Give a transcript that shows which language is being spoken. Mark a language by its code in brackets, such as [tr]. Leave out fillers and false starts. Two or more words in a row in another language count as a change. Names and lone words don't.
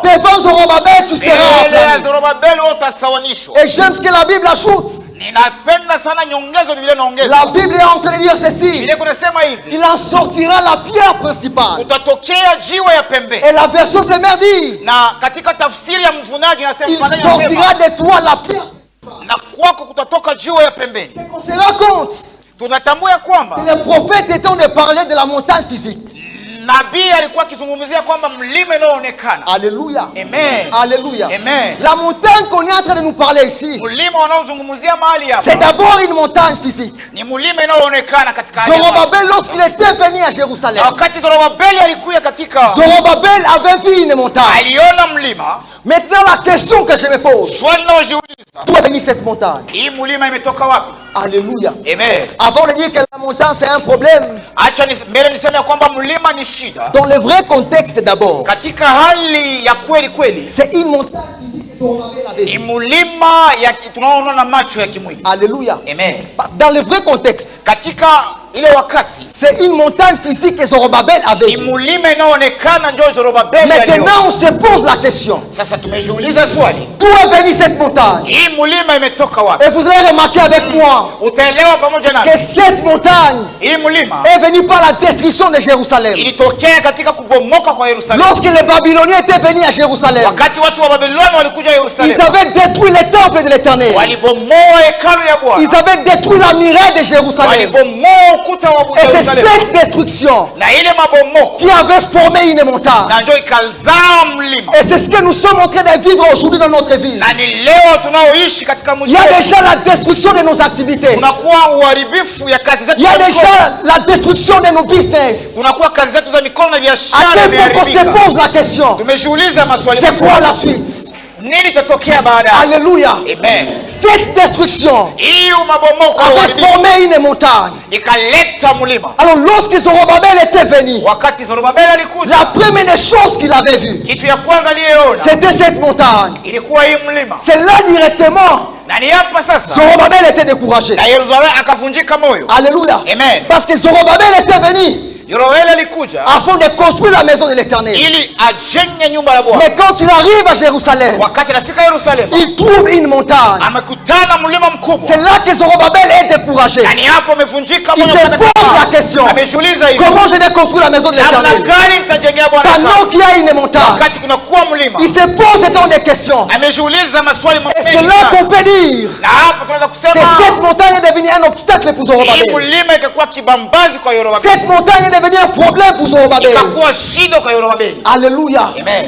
[fr] Devant Zorobabel, tu seras [sw] Mbele ya [fr] aplani. [sw] Zorobabeli wewe utasawanishwa. [fr] Et j'aime ce que la Bible ajoute. [sw] Ninapenda sana nyongezo Biblia inaongeza. [fr] La Bible est en train de dire ceci. [sw] Biblia yako nasema hivi, [fr] Il en sortira la pierre principale. [sw] utatokea jiwe ya pembe. [fr] Et la version se dit, [sw] Na katika tafsiri ya mvunaji [fr] il [sw] nasema [fr] sortira de toi la pierre. [sw] na kwako kutatoka jiwe ya pembeni. [fr] C'est qu'on se rend compte [sw] Tunatambua ya kwamba [fr] que le prophète étant de parler de la montagne physique. [sw] nabii alikuwa akizungumzia kwamba mlima unaoonekana. Alléluia. Amen. Alléluia. Amen. [fr] La montagne qu'on est en train de nous parler ici, [sw] Mlima unaozungumzia mahali hapa [fr] c'est d'abord une montagne physique. [sw] ni mlima unaoonekana katika hali ya maisha. [fr] Zorobabel, lorsqu'il était venu à Jérusalem, [sw] Na wakati Zorobabeli alikuja katika [fr] Zorobabel avait vu une montagne. [sw] aliona mlima, [fr] Maintenant, la question que je me pose, [sw] swali linalojiuliza, [fr] d'où est venue cette montagne? [sw] hii mlima imetoka wapi? Alléluia. Amen. [fr] Avant de dire que la montagne c'est un problème, [sw] Acha mbele niseme ya kwamba mlima ni shida. [fr] dans le vrai contexte d'abord, [sw] Katika hali ya kweli kweli [fr] c'est une montagne physique que Zorobabel avait [sw] ni [fr] vue. [sw] mlima ya tunaoona na macho ya kimwili. Alléluia. Amen. [fr] Dans le vrai contexte, [sw] Katika ile wakati [fr] c'est une montagne physique que Zorobabel avait [sw] ni [fr] vue. [sw] mulima inaonekana ndio Zorobabeli aliona. [fr] Maintenant on se pose la question. [sw] Sasa tumejiuliza swali, [fr] D'où est venue cette montagne? [sw] hii mulima imetoka wapi? [fr] Et vous allez remarquer avec moi [sw] Utaelewa pamoja nami, [fr] que cette montagne [sw] hii mulima [fr] est venue par la destruction de Jérusalem. [sw] ilitokea katika kubomoka kwa Yerusalemu. [fr] Lorsque les Babyloniens étaient venus à Jérusalem, [sw] Wakati watu wa Babiloni walikuja [fr] ils [sw] Yerusalemu, [fr] avaient détruit le temple de l'Éternel. [sw] walibomoa hekalu ya [fr] Ils [sw] Bwana, [fr] avaient détruit la muraille de Jérusalem. [sw] walibomoa ukuta wa [fr] Et c'est [sw] Yerusalemu, [fr] cette destruction [sw] na ile mabomoko [fr] qui avait formé une montagne. [sw] na ndio ikazaa mlima. [fr] Et c'est ce que nous sommes en train de vivre aujourd'hui dans notre vie. [sw] Na ni leo tunaoishi katika [fr] Il [sw] mji [fr] y a [sw] wetu, [fr] déjà la destruction de nos activités. [sw] kunakuwa uharibifu ya kazi zetu [fr] Il y a [sw] za mikono. [fr] déjà la destruction de nos business. [sw] Kunakuwa kazi zetu za mikono na [fr] À [sw] biashara [fr] quel point on se [sw] imeharibika. [fr] pose la question, [sw] Tumejiuliza maswali [fr] c'est quoi la [sw] makubwa. [fr] suite? [sw] Nini itatokea baadaye? Alléluia. Amen. [fr] Cette destruction [sw] Hiyo mabomoko [fr] avait [sw] uharibifu [fr] formé une montagne. [sw] ikaleta mlima. [fr] Alors lorsque Zorobabel était venu, [sw] Wakati Zorobabeli alikuja, [fr] la première chose qu'il avait vue, [sw] kitu ya kwanza aliyeona [fr] c'était cette montagne. [sw] ilikuwa hii mlima. [fr] C'est là directement, [sw] Na ni hapa sasa [fr] Zorobabel était découragé. [sw] na Yerusalemu akavunjika moyo. Alléluia. Amen. [fr] Parce que Zorobabel était venu [sw] Yoeli alikuja [fr] afin de construire la maison de l'Éternel. [sw] ili ajenge nyumba la Bwana. [fr] Mais quand il arrive à Jérusalem, [sw] Wakati anafika Yerusalemu, [fr] il trouve une montagne. [sw] amekutana mlima mkubwa. [fr] C'est là que Zorobabel est découragé. [sw] Na ni hapo amevunjika [fr] Il [sw] moyo. [fr] se pose la question, [sw] Amejiuliza hivi, [fr] comment je vais construire la maison de [sw] namna [fr] l'Éternel [sw] gani nitajengea Bwana [fr] pendant [sw] hekalu? [fr] qu'il y a une montagne? [sw] Wakati kunakuwa mlima. [fr] Il se pose autant de questions. [sw] Amejiuliza maswali [fr] Et [sw] mengi [fr] c'est là [sw] sana. [fr] qu'on peut dire [sw] Na hapo tunaweza [fr] que [sw] kusema [fr] cette montagne est devenue un obstacle pour [sw] hii [fr] Zorobabel. [sw] mlima ikakuwa kibambazi kwa Yeroboamu. [fr] Cette montagne est devenue un problème pour Zorobabel. [sw] Ikakuwa shida kwa Yeroboamu. Alléluia. Amen.